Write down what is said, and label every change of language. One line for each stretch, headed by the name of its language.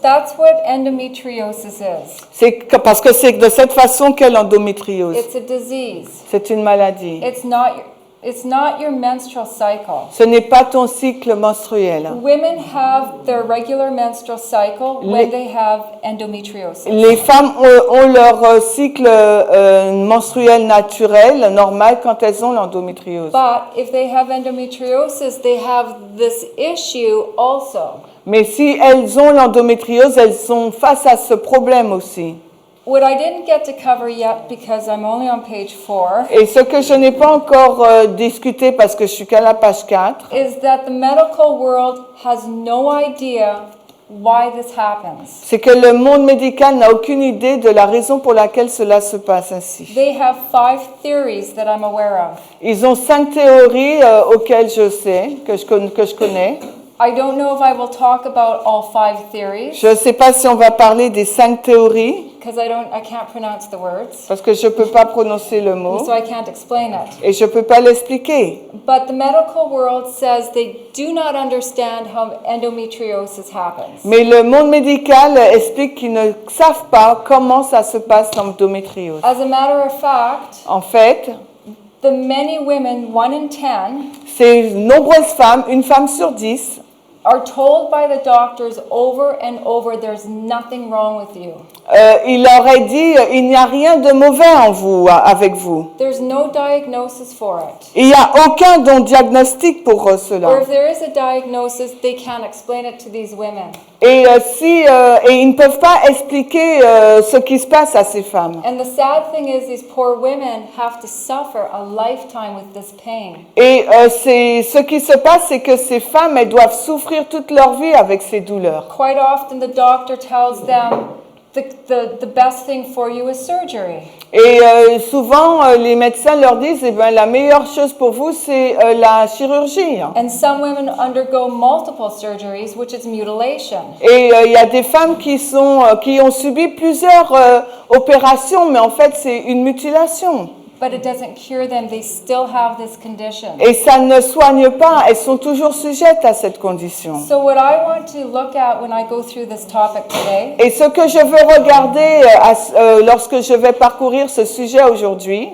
English: that's what endometriosis is.
French: Parce que c'est de cette façon qu'est l'endométriose.
English: It's a disease.
French: C'est une maladie.
English: It's not your menstrual cycle.
French: Ce n'est pas ton cycle menstruel.
English: Women have their regular menstrual cycle when they have endometriosis.
French: Les femmes ont leur cycle menstruel naturel, normal, quand elles ont l'endométriose.
English: But if they have endometriosis, they have this issue also.
French: Mais si elles ont l'endométriose, elles sont face à ce problème aussi.
English: What I didn't get to cover yet because I'm only on page 4
French: Et ce que je n'ai pas encore discuté parce que je suis qu'à la page 4,
English: is that the medical world has no idea why this happens.
French: c'est que le monde médical n'a aucune idée de la raison pour laquelle cela se passe ainsi.
English: They have 5 theories that I'm aware of.
French: Ils ont 5 théories auxquelles je sais, que je connais.
English: I don't know if I will talk about all 5 theories
French: Je ne sais pas si on va parler des 5 théories,
English: because I can't pronounce the words,
French: parce que je ne peux pas prononcer le mot,
English: so I can't explain it.
French: et je ne peux pas l'expliquer.
English: But the medical world says they do not understand how endometriosis happens.
French: Mais le monde médical explique qu'ils ne savent pas comment ça se passe l'endométriose.
English: As a matter of fact,
French: En fait,
English: the many women, 1 in 10,
French: ces nombreuses femmes, une femme sur 10,
English: are told by the doctors over and over there's nothing wrong with you.
French: il leur est dit il n'y a rien de mauvais en vous, avec vous.
English: There's no diagnosis for it.
French: Il n'y a aucun diagnostic pour
English: Or
French: cela.
English: if there is a diagnosis, they can't explain it to these women.
French: Et ils ne peuvent pas expliquer ce qui se passe à ces femmes.
English: And the sad thing is these poor women have to suffer a lifetime with this pain.
French: Et ce qui se passe, c'est que ces femmes, elles doivent souffrir souffrir toute leur vie avec ces douleurs.
English: Quite often, the doctor tells them the best thing for you is surgery.
French: Et souvent, les médecins leur disent, eh ben, la meilleure chose pour vous, c'est la chirurgie.
English: And some women undergo multiple surgeries, which is mutilation.
French: Et il y a des femmes qui ont subi plusieurs opérations, mais en fait, c'est une mutilation.
English: But it doesn't cure them. They still have this condition.
French: Et ça ne soigne pas, elles sont toujours sujettes à cette condition.
English: So what I want to look at when I go through this topic today,
French: Et ce que je veux regarder lorsque je vais parcourir ce sujet aujourd'hui,